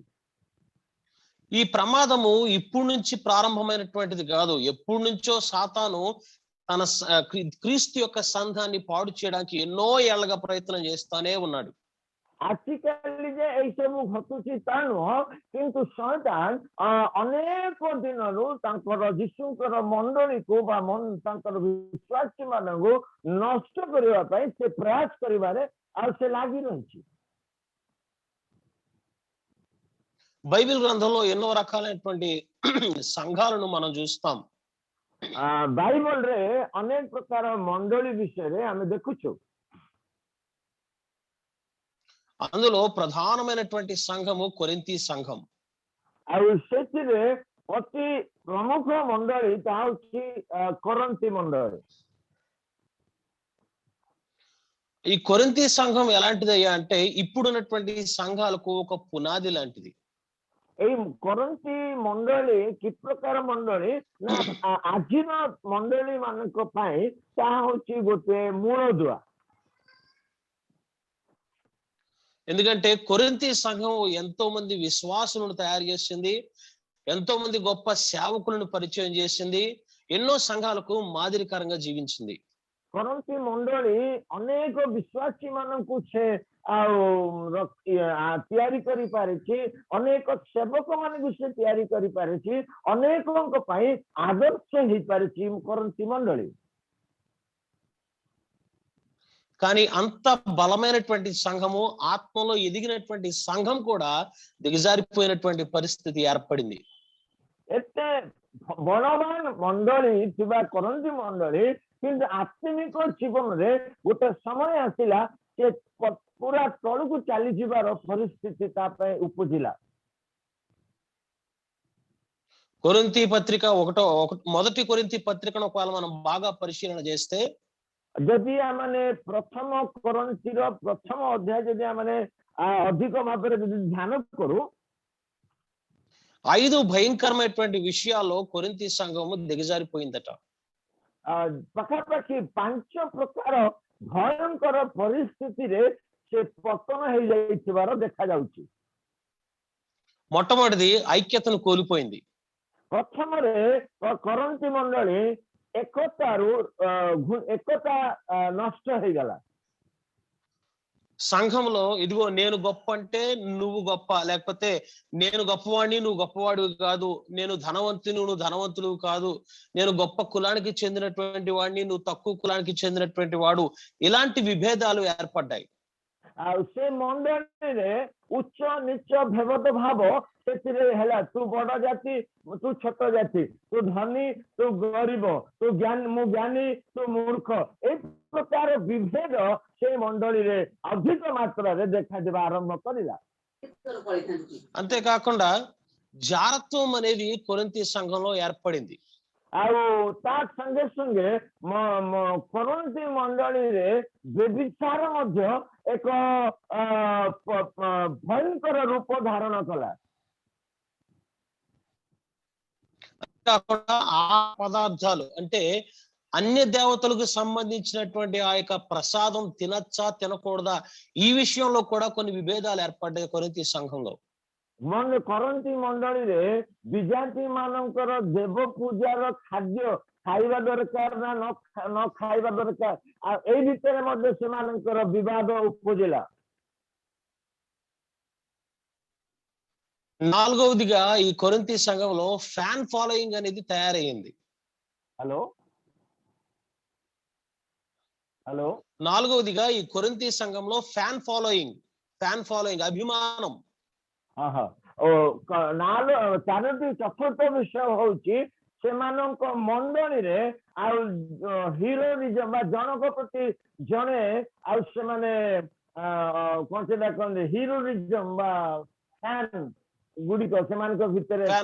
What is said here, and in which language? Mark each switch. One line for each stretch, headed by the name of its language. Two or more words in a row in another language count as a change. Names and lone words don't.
Telugu: ఈ ప్రమాదము ఇప్పుడు నుంచి ప్రారంభమైనటువంటిది కాదు, ఎప్పటి నుంచో సాతాను తన క్రీస్తు యొక్క సంఘాన్ని పాడు చేయడానికి ఎన్నో ఏళ్లుగా ప్రయత్నం చేస్తానే ఉన్నాడు.
Odia: ଆଜିକାଲି ଯେ ଏଇ ସବୁ ଘଟୁଛି ତା ନୁହଁ, କିନ୍ତୁ ଶୟତାନ ଅନେକ ଦିନରୁ ତାଙ୍କର ଯୀଶୁଙ୍କର ମଣ୍ଡଳୀକୁ ବା ତାଙ୍କର ବିଶ୍ୱାସୀ ମାନଙ୍କୁ ନଷ୍ଟ କରିବା ପାଇଁ ସେ ପ୍ରୟାସ କରିବାରେ ଆଉ ସେ ଲାଗି ରହିଛି.
Telugu: బైబిల్ గ్రంథంలో ఎన్నో రకాలైనటువంటి సంఘాలను మనం చూస్తాం.
Odia: ବାଇବଲରେ ଅନେକ ପ୍ରକାର ମଣ୍ଡଳୀ ବିଷୟରେ ଆମେ ଦେଖୁଛୁ.
Telugu: అందులో ప్రధానమైనటువంటి సంఘము కొరింథీ సంఘం.
Odia: ଆଉ ସେଥିରେ ଅତି ପ୍ରମୁଖ ମଣ୍ଡଳୀ ତାହା ହେଉଛି କରନ୍ଥୀ ମଣ୍ଡଳୀ.
Telugu: ఈ కొరింథీ సంఘం ఎలాంటిదయ్యా అంటే ఇప్పుడున్నటువంటి సంఘాలకు ఒక పునాది లాంటిది.
Odia: ଏଇ କରନ୍ଥୀ ମଣ୍ଡଳୀ କି ପ୍ରକାର ମଣ୍ଡଳୀ ନା ଆଜିର ମଣ୍ଡଳୀ ମାନଙ୍କ ପାଇଁ ତାହା ହେଉଛି ଗୋଟେ ମୂଳଦୁଆ.
Telugu: ఎందుకంటే కొరింథీ సంఘం ఎంతో మంది విశ్వాసులను తయారు చేసింది, ఎంతో మంది గొప్ప సేవకులను పరిచయం చేసింది, ఎన్నో సంఘాలకు మాదిరికరంగా జీవించింది.
Odia: କରନ୍ଥୀ ମଣ୍ଡଳୀ ଅନେକ ବିଶ୍ୱାସୀ ମାନଙ୍କୁ ସେ ତିଆରି କରିପାରିଛି, ଅନେକ ସେବକ ମାନଙ୍କୁ ସେ ତିଆରି କରିପାରିଛି, ଅନେକଙ୍କ ପାଇଁ ଆଦର୍ଶ ହେଇପାରିଛି କରନ୍ଥୀ ମଣ୍ଡଳୀ.
Telugu: కానీ అంత బలమైనటువంటి సంఘము, ఆత్మలో ఎదిగినటువంటి సంఘం కూడా దిగజారిపోయినటువంటి పరిస్థితి ఏర్పడింది.
Odia: ଏତେ ବଳବାନ ମଣ୍ଡଳୀ ଥିବା କରନ୍ଥୀ ମଣ୍ଡଳୀ କିନ୍ତୁ ଆତ୍ମିକ ଜୀବନରେ ଗୋଟେ ସମୟ ଆସିଲା ସେ ପୁରା ତଳକୁ ଚାଲିଯିବାର ପରିସ୍ଥିତି ତା ପାଇଁ ଉପୁଜିଲା.
Telugu: కొరింథీ పత్రిక మొదటి కొరింథీ పత్రికను ఒకవేళ మనం బాగా పరిశీలన చేస్తే,
Odia: ଯଦି ଆମେ ପ୍ରଥମ କରନ୍ଥୀର ପ୍ରଥମ ଅଧ୍ୟାୟ ଯଦି ଆମେ ଅଧିକ ଭାବରେ ଯଦି ଧ୍ୟାନ କରୁ,
Telugu: 5 భయంకరమైనటువంటి విషయాల్లో కొరింథీ సంఘము దిగజారిపోయిందట.
Odia: ପାଖାପାଖି 5 ପ୍ରକାର ଭୟଙ୍କର ପରିସ୍ଥିତିରେ ସେ ପତନ ହେଇଯାଇଥିବାର ଦେଖାଯାଉଛି.
Telugu: మొట్టమొదటిది ఐక్యతను కోల్పోయింది.
Odia: ପ୍ରଥମରେ କରନ୍ଥୀ ମଣ୍ଡଳୀ ଏକତା ନଷ୍ଟ ହେଇଗଲା.
Telugu: సంఘంలో ఇదిగో నేను గొప్ప అంటే నువ్వు గొప్ప, లేకపోతే నేను గొప్పవాడిని నువ్వు గొప్పవాడివి కాదు, నేను ధనవంతుని నువ్వు ధనవంతులు కాదు, నేను గొప్ప కులానికి చెందినటువంటి వాడిని నువ్వు తక్కువ కులానికి చెందినటువంటి వాడు, ఇలాంటి విభేదాలు ఏర్పడ్డాయి.
Odia: ଆଉ ସେ ମଣ୍ଡଳୀରେ ଉଚ୍ଚ ନିଚ ଭେଦ ଭାବ ସେଥିରେ ହେଲା। ତୁ ବଡ ଜାତି, ତୁ ଛୋଟ ଜାତି, ତୁ ଧନୀ, ତୁ ଗରିବ, ତୁ ଜ୍ଞାନୀ, ମୁଁ ଜ୍ଞାନୀ, ତୁ ମୂର୍ଖ, ଏଇ ପ୍ରକାର ବିଭେଦ ସେ ମଣ୍ଡଳୀରେ ଅଧିକ ମାତ୍ରାରେ ଦେଖାଯିବା ଆରମ୍ଭ କରିଲା।
Telugu: అంతేకాకుండా జారత్వం అనేది కొరింథీ సంఘంలో ఏర్పడింది.
Odia: ଆଉ ତା ସଙ୍ଗେ ସଙ୍ଗେ କରନ୍ତି ମଣ୍ଡଳୀରେ ବ୍ୟଭିଚାର ମଧ୍ୟ ଏକ ଭୟଙ୍କର ରୂପ ଧାରଣ କଲା।
Telugu: కాకుండా ఆ పదార్థాలు అంటే అన్య దేవతలకు సంబంధించినటువంటి ఆ యొక్క ప్రసాదం తినచ్చా తినకూడదా ఈ విషయంలో కూడా కొన్ని విభేదాలు ఏర్పడ్డాయి కొరింథీ సంఘంలో।
Odia: କରନ୍ତି ମଣ୍ଡଳୀରେ ବିଜାତି ମାନଙ୍କର ଦେବ ପୂଜାର ଖାଦ୍ୟ ଖାଇବା ଦରକାର ନା ନ ଖାଇବା ଦରକାର, ଆଉ ଏଇ ଭିତରେ ମଧ୍ୟ ସେମାନଙ୍କର ବିବାଦ ଉପୁଜିଲା।
Telugu: నాలుగవదిగా ఈ కొరింథీ సంఘంలో
English: fan following
Telugu: అనేది తయారయ్యింది। హలో హలో నాలుగవదిగా ఈ కొరింథీ సంఘంలో
English: fan following
Telugu: అభిమానం।
Odia: ଚାରୋଟି ଚତୁର୍ଥ ବିଷୟ ହଉଛି ସେମାନଙ୍କ ମଣ୍ଡଳୀରେ ଆଉ ହିରୋଇଜମ ବା ଜଣକ ପ୍ରତି ଜଣେ ଆଉ ସେମାନେ କଣ ସେଟା କହନ୍ତି ହିରୋଇଜମ ବା ଫ୍ୟାନ ଗୁଡିକ ସେମାନଙ୍କ ଭିତରେ।